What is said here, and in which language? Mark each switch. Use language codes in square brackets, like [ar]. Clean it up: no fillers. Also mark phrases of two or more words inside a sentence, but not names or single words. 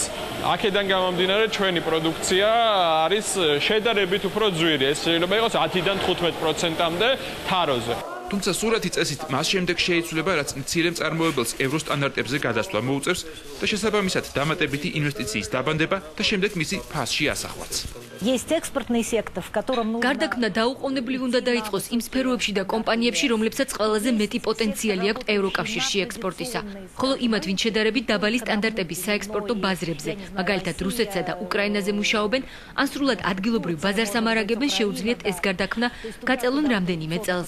[ka] აქედან გამომდინარე ჩვენი პროდუქცია არის შედარებით უფრო ძვირი. ეს შეიძლება იყოს 10-დან 15%-მდე თაროზე. თუმცა სურათი წესით მას შემდეგ შეიცვლება, რაც მცირე მწარმოებელს ევროსტანდარტებზე გადასვლა მოუწევს და შესაბამისად დამატებითი ინვესტიციის დაბანდება და შემდეგ მისი ფასში ასახვაც. [ru] Есть экспортный сектор, в котором нужно... [ka] გარდაქმნა დაუყოვნებლივ უნდა დაიწყოს იმ სფეროებში და კომპანიებში, რომლებსაც ყველაზე მეტი პოტენციალი აქვთ ევროკავშირში ექსპორტისა. ხოლო იმათ, ვინც შედარებით დაბალი სტანდარტების საექსპორტო ბაზრებზე, მაგალითად რუსეთსა და უკრაინაზე მუშაობენ, ან სრულად ადგილობრივ ბაზარს ამარაგებენ, შეუძლიათ ეს გარდაქმნა გაწელონ რამდენიმე წელზე.